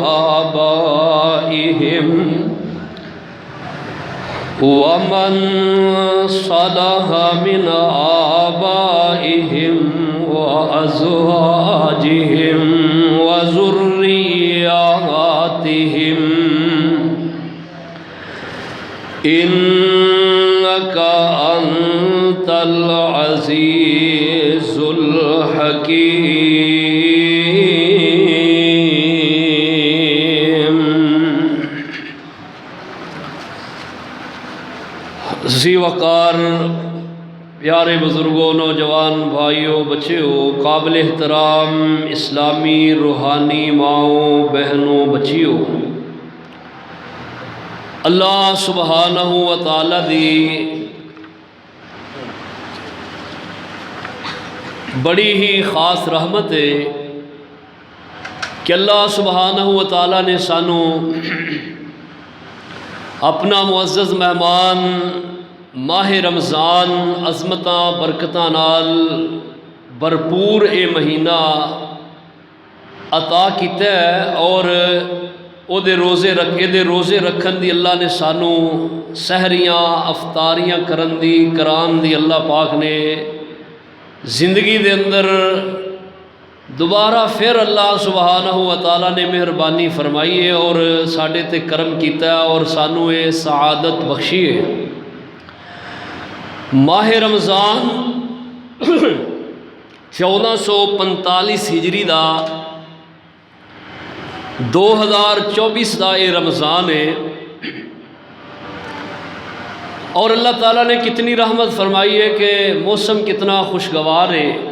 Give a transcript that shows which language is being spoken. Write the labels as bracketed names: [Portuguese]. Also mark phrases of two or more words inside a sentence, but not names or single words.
[Arabic] آبائهم وأزواجهم وذرياتهم إنك أنت العزيز الحكيم۔ [Punjabi] ذی وقار پیارے بزرگوں، نوجوان بھائیوں، بچیوں، قابل احترام اسلامی روحانی ماؤں، بہنوں، بچیوں، اللہ سبحانہ و تعالی دی بڑی ہی خاص رحمت ہے کہ اللہ سبحانہ و تعالی نے سانو اپنا معزز مہمان ماہ رمضان عظمتاں برکتاں نال بھرپور اے مہینہ عطا کیتا ہے، اور او دے روزے رکھن دی اللہ نے سانو سحریاں افطاریاں کران دی اللہ پاک نے زندگی دے اندر دوبارہ پھر اللہ سبحانہ و تعالیٰ نے مہربانی فرمائی ہے اور ساڈے تے کرم کیتا ہے اور سانو یہ سعادت بخشی ہے۔ ماہ رمضان 1445 ہجری دا 2024 دا یہ رمضان ہے، اور اللہ تعالیٰ نے کتنی رحمت فرمائی ہے کہ موسم کتنا خوشگوار ہے،